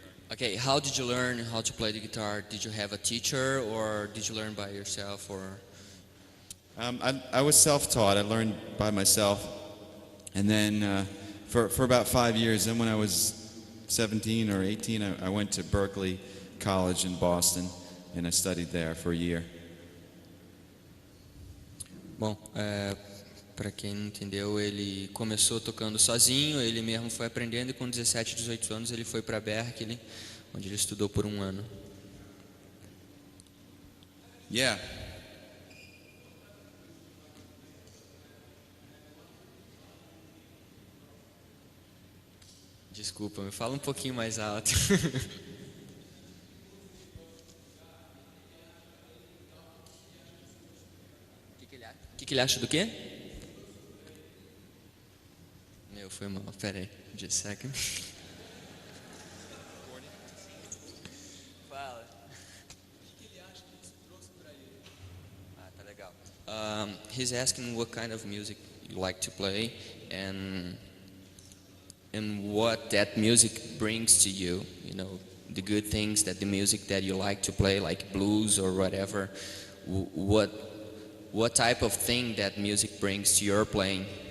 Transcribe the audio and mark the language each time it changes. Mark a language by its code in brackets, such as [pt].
[en] Okay, how did you learn how to play the guitar? Did you have a teacher or did you learn by yourself or? I was self-taught. I learned by myself, and then for about 5 years. Then when I was 17 or 18, I went to Berkeley College in Boston, and I studied there for a year. [pt] Bom, para quem não entendeu, ele começou tocando sozinho, ele mesmo foi aprendendo e com 17, 18 anos ele foi para Berkeley, onde ele estudou por um ano. [en] Yeah. [pt] Desculpa, me fala um pouquinho mais alto. O que ele acha do quê? Meu, foi mal. Pera aí, [en] just a second. [pt] Fala. O que ele acha que isso trouxe pra ele? Ah, tá legal. [en] He's asking what kind of music you like to play and what that music brings to you, you know, the good things that the music that you like to play, like blues or whatever, what type of thing that music brings to your playing?